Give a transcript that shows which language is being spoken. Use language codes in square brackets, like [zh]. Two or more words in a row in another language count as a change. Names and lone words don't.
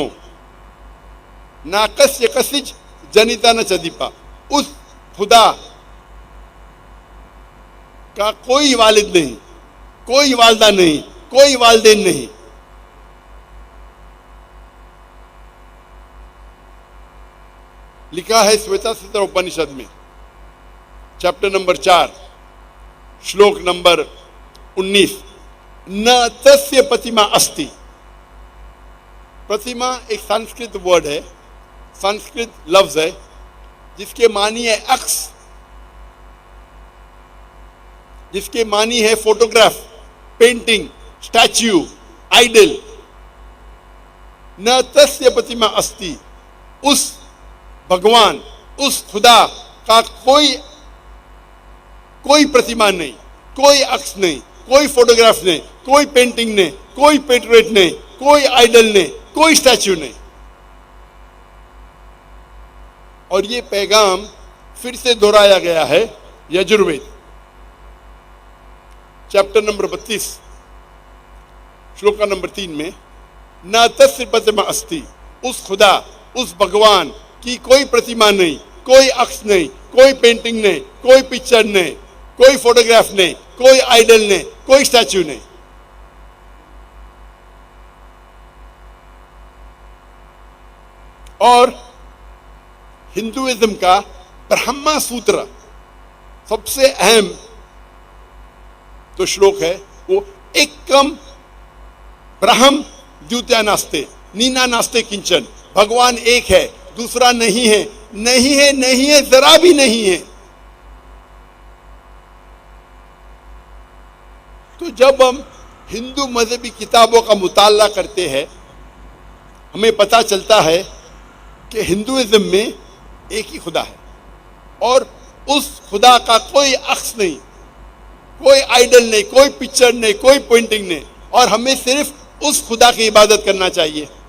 [sa] नचास्य कश्चिज् जनिता न चाधिपः, [ur] اس خدا کا کوئی والد نہیں، کوئی والدہ نہیں، کوئی والدین نہیں. لکھا ہے سویتا سویتارا اپنشد میں [en] chapter number [ur] 4 شلوک نمبر 19. [sa] न तस्य प्रतिमा अस्ति. [ur] پرتیما ایک سنسکرت ورڈ ہے، سنسکرت لفظ ہے جس کے معنی ہے عکس، جس کے معنی ہے فوٹوگراف، پینٹنگ، اسٹیچو، آئیڈل. [sa] न तस्य प्रतिमा अस्ति, [ur] اس بھگوان، اس خدا کا کوئی پرتیما نہیں، کوئی عکس نہیں، کوئی فوٹوگراف نہیں، کوئی پینٹنگ نہیں، کوئی پیٹریٹ نہیں، کوئی آئیڈل نہیں، کوئی اسٹیچو نہیں. اور یہ پیغام پھر سے دہرایا گیا ہے یجروید [en] chapter number [ur] 32 شلوکا نمبر 3 میں. [sa] न तस्य प्रतिमा अस्ति, [ur] اس خدا، اس بھگوان کی کوئی پرتیما نہیں، کوئی عکس نہیں، کوئی پینٹنگ نہیں، کوئی پکچر نہیں، کوئی فوٹوگراف نہیں، کوئی آئیڈل نہیں، کوئی اسٹیچو نہیں. اور ہندوازم کا برہما سوتر سب سے اہم تو شلوک ہے وہ [sa] एकम् ब्रह्म द्वितीय नास्ते नेह नास्ते किंचन. [ur] بھگوان ایک ہے دوسرا نہیں ہے، نہیں ہے، نہیں ہے، ذرا بھی نہیں ہے. تو جب ہم ہندو مذہبی کتابوں کا مطالعہ کرتے ہیں ہمیں پتہ چلتا ہے کہ ہندوازم میں ایک ہی خدا ہے اور اس خدا کا کوئی عکس نہیں، کوئی آئیڈل نہیں، کوئی پکچر نہیں، کوئی پینٹنگ نہیں، اور ہمیں صرف اس خدا کی عبادت کرنا چاہیے.